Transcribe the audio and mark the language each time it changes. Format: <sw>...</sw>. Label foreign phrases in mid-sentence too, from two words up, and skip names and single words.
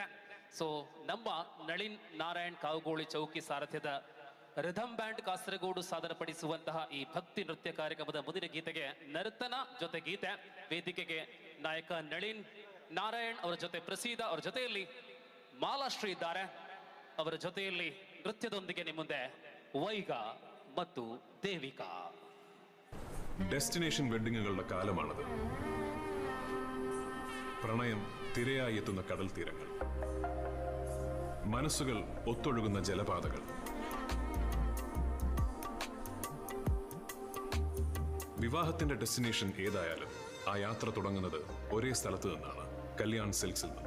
<kn>ಸೊ ನಮ್ಮ ನಳಿನ್ ನಾರಾಯಣ್ ಕಾವುಗೋಳಿ ಚೌಕಿ ಸಾರಥ್ಯದ ರಿಥಮ್ ಬ್ಯಾಂಡ್ ಕಾಸರಗೋಡು ಸಾದರಪಡಿಸುವಂತಹ ಈ ಭಕ್ತಿ ನೃತ್ಯ ಕಾರ್ಯಕ್ರಮದ ಮುಂದಿನ ಗೀತೆಗೆ ನರ್ತನ ಜೊತೆ ಗೀತೆ. ವೇದಿಕೆಗೆ ನಾಯಕ ನಳಿನ್ ನಾರಾಯಣ್ ಅವರ ಜೊತೆ ಪ್ರಸೀದ, ಅವರ ಜೊತೆಯಲ್ಲಿ ಮಾಲಾಶ್ರೀ ಇದ್ದಾರೆ. ಅವರ ಜೊತೆಯಲ್ಲಿ ನೃತ್ಯದೊಂದಿಗೆ ನಿಮ್ಮ ಮುಂದೆ ವೈಗ ಮತ್ತು ದೇವಿಕಾ.</kn> <ml>ഡെസ്റ്റിനേഷൻ വെഡിങ്ങുകളുടെ കാലമാണത്. പ്രണയം തിരയായി എത്തുന്ന കടൽ തീരങ്ങൾ, മനസ്സുകൾ ഒത്തൊഴുകുന്ന ജലപാതകൾ, വിവാഹത്തിന്റെ ഡെസ്റ്റിനേഷൻ ഏതായാലും ആ യാത്ര തുടങ്ങുന്നത് ഒരേ സ്ഥലത്ത് നിന്നാണ്, കല്യാൺ സിൽക്സിൽ നിന്ന്.</ml>